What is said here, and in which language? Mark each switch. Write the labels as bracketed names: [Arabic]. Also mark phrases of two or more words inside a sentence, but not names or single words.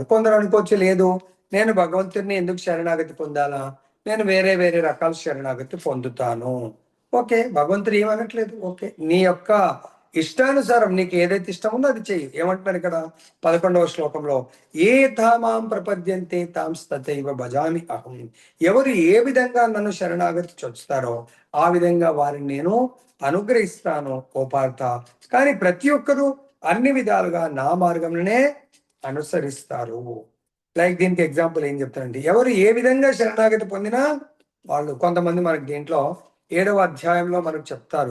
[Telugu] కొందరు అనుకోవచ్చు, లేదు నేను భగవంతుడిని ఎందుకు శరణాగతి పొందాలా, నేను వేరే వేరే రకాల శరణాగతి పొందుతాను. ఓకే, భగవంతుడు ఏమనట్లేదు. ఓకే, నీ యొక్క ఇష్టానుసారం నీకు ఏదైతే ఇష్టం ఉందో అది చెయ్యి. ఏమంటున్నారు ఇక్కడ 11వ శ్లోకంలో? [Sanskrit] ఏ తామాం ప్రపద్యంతే తాం తథైవ భజామి అహం. [Telugu] ఎవరు ఏ విధంగా నన్ను శరణాగతి చొచ్చుతారో ఆ విధంగా వారిని నేను అనుగ్రహిస్తాను ఓ పార్థ. కానీ ప్రతి ఒక్కరూ అన్ని విధాలుగా నా మార్గంలోనే అనుసరిస్తారు. లైక్ దీనికి ఎగ్జాంపుల్ ఏం చెప్తారండి? ఎవరు ఏ విధంగా శరణాగతి పొందినా వాళ్ళు, కొంతమంది మనకి దీంట్లో 7వ అధ్యాయంలో మనకు చెప్తారు.